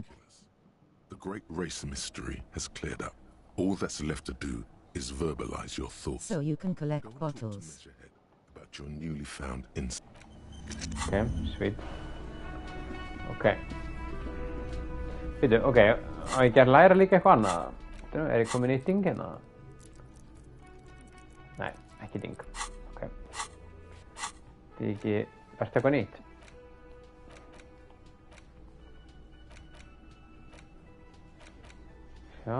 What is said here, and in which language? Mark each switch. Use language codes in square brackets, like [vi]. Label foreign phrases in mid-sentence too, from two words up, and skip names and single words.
[en] The great race mystery has cleared up. All that's left to do is verbalize your thoughts. So you can collect bottles. About your newly found instinct. Okay, sweet. Okei. [is] Okei, á ég að læra líka eitthvað annað? Er ég komin í ding hérna? Nei, ekki ding. Ok. Það er ekki verðt eitthvað nýtt. Já.